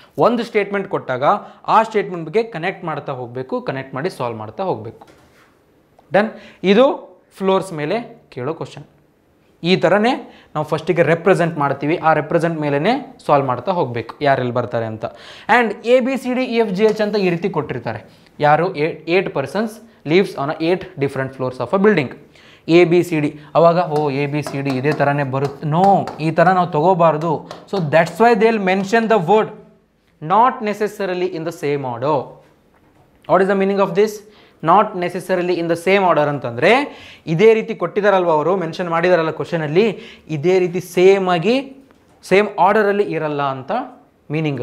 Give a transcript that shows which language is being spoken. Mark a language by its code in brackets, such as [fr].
[kn] ಒಂದು ಸ್ಟೇಟ್ಮೆಂಟ್ ಕೊಟ್ಟಾಗ ಆ ಸ್ಟೇಟ್ಮೆಂಟ್ ಬಗ್ಗೆ ಕನೆಕ್ಟ್ ಮಾಡ್ತಾ ಹೋಗಬೇಕು, ಕನೆಕ್ಟ್ ಮಾಡಿ ಸಾಲ್ವ್ ಮಾಡ್ತಾ ಹೋಗಬೇಕು. ಡನ್. ಇದು ಫ್ಲೋರ್ಸ್ ಮೇಲೆ ಕೇಳೋ ಕ್ವಶನ್. ಈ ಥರನೇ ನಾವು ಫಸ್ಟಿಗೆ ರೆಪ್ರೆಸೆಂಟ್ ಮಾಡ್ತೀವಿ, ಆ ರೆಪ್ರೆಸೆಂಟ್ ಮೇಲೇ ಸಾಲ್ವ್ ಮಾಡ್ತಾ ಹೋಗಬೇಕು ಯಾರೆಲ್ಲಿ ಬರ್ತಾರೆ ಅಂತ. ಆ್ಯಂಡ್ ABCDEFGH ಅಂತ ಈ ರೀತಿ ಕೊಟ್ಟಿರ್ತಾರೆ. [en] ಯಾರು 8 persons lives on a 8 different floors of a building. [kn] ABCD ಅವಾಗ ABCD ಇದೇ ಥರನೇ ಬರುತ್ತೆ. [en] No, ಈ ಥರ ನಾವು ತಗೋಬಾರ್ದು. So that's why they will mention the word not necessarily in the same order. What is the meaning of this? [kn] Not necessarily in the same order ಅಂತಂದರೆ ಇದೇ ರೀತಿ ಕೊಟ್ಟಿದ್ದಾರಲ್ವ, ಅವರು ಮೆನ್ಷನ್ ಮಾಡಿದಾರಲ್ಲ ಕ್ವಶನಲ್ಲಿ, ಇದೇ ರೀತಿ ಸೇಮ್ ಆಗಿ ಸೇಮ್ ಆರ್ಡರಲ್ಲಿ ಇರಲ್ಲ ಅಂತ ಮೀನಿಂಗ್.